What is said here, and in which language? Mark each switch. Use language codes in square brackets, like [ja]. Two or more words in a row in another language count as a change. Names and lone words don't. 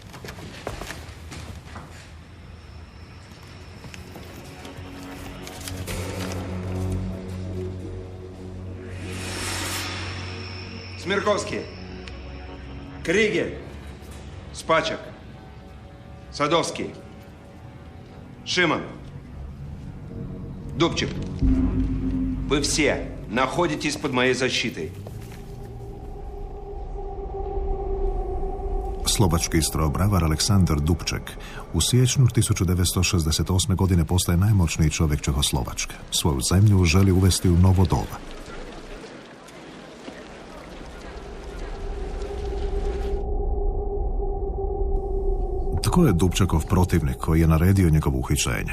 [ru] Смирковский, Кригер, Спачек, Садовский, Шиман, Дубчик. Вы все находитесь под моей защитой. [hr] Slovački strojobravar Aleksandar Dubček u siječnju 1968. godine postaje najmoćniji čovjek Čehoslovačke. Svoju zemlju želi uvesti u novo doba. Tko je Dubčekov protivnik koji je naredio njegovo uhićenje?